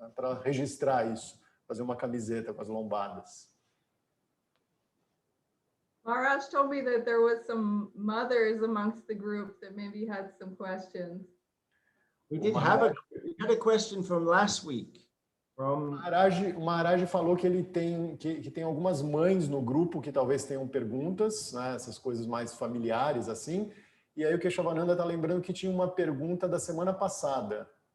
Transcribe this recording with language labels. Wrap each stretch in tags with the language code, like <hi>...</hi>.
<pt>Para registrar isso, fazer uma camiseta com as lombadas.</pt> <en>Maharaj told me that there was some mothers amongst the group that maybe had some questions. We did have a question from last week.</en> <pt>O Maharaj falou que ele tem algumas mães no grupo que talvez tenham perguntas, né, essas coisas mais familiares assim. E aí o Keshavananda está lembrando que tinha uma pergunta da semana passada.</pt>